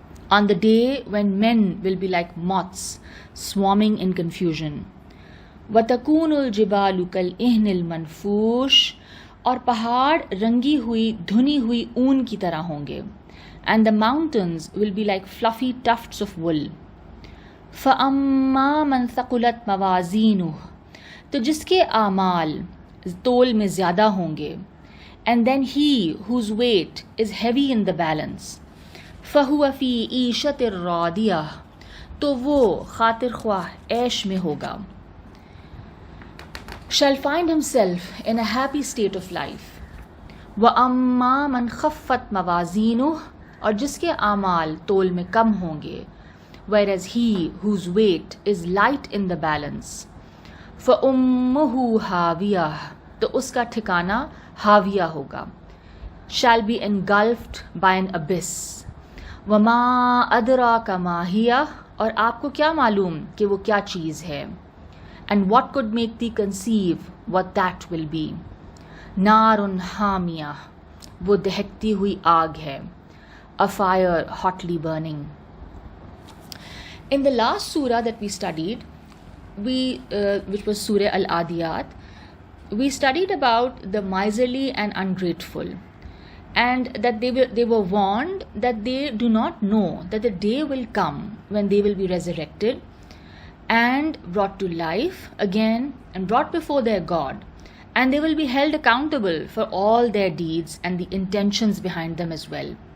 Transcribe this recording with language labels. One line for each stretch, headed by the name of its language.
English: On the day when men will be like moths swarming in confusion.
Arabic: وَتَكُونُ الْجِبَالُ كَالْإِهْنِ الْمَنْفُوشِ
Urdu: اور پہاڑ رنگی ہوئی دھنی ہوئی اون کی طرح ہوں گے.
English: And the mountains will be like fluffy tufts of wool.
Arabic: فَأَمَّا مَنْ ثَقُلَتْ مَوَازِينُهُ
Urdu: تو جس کے اعمال تول میں زیادہ ہوں گے.
English: And then ہی whose weight is heavy in the balance.
Arabic: فَهُوَ فِي عِيشَةٍ رَاضِيَةٍ
Urdu: تو وہ خاطر خواہ عیش میں ہوگا.
English: shall find himself in a happy state of life.
Arabic: وَأَمَّا مَنْ خَفَّتْ مَوَازِينُهُ
Urdu: اور جس کے اعمال تول میں کم ہوں گے.
English: whereas he whose weight is light in the balance.
Arabic: فَأُمُّهُ هَاوِيَةٌ
Urdu: تو اس کا ٹھکانہ ہاویہ ہوگا.
English: shall be engulfed by an abyss.
Arabic: وَمَا أَدْرَاكَ مَا هِيَ
Urdu: اور آپ کو کیا معلوم کہ وہ کیا چیز ہے.
English: and what could make thee conceive what that will be.
Arabic: نَارٌ حَامِيَةٌ
Urdu: وہ دہکتی ہوئی آگ ہے.
English: a fire hotly burning. In the last surah that we studied, which was Surah Al-Adiyat, we studied about the miserly and ungrateful, and that they were warned that they do not know that the day will come when they will be resurrected and brought to life again and brought before their God, and they will be held accountable for all their deeds and the intentions behind them as well.